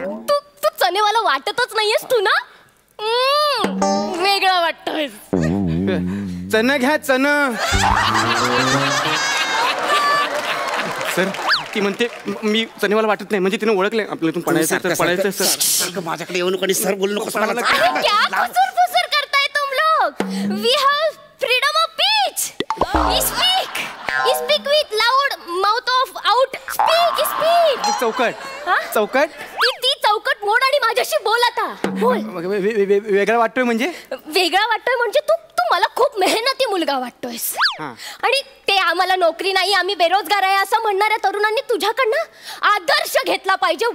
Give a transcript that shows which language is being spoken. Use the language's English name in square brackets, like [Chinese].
[Marathi] तू चनेवाला वाटतच नाहीयेस तू ना. वेगळं वाटतोय. चणं घ्या चणं. सर ती म्हणते मी चणेवाला वाटत नाही, म्हणजे तिने ओळखले आपल्यातून पडायचं सर. माझ्याकडे येऊन कोणी सर बोलू नको. [Hindi] अरे क्या खुसुर करताय तुम लोग. [English] We have freedom of speech. Speak with loud mouth of out. Speak. [Marathi] चौकट ती चौकट मोड आणि माझ्याशी बोल आता. बोल. वेगळा वाटतोय म्हणजे वेगळा वाटतोय म्हणजे तू मला खूप मेहनती मुलगा वाटतोयस. आणि ते आम्हाला नोकरी नाही, आम्ही बेरोजगार आहे असं म्हणणाऱ्या तरुणांनी तुझ्याकडनं आदर्श घेतला पाहिजे.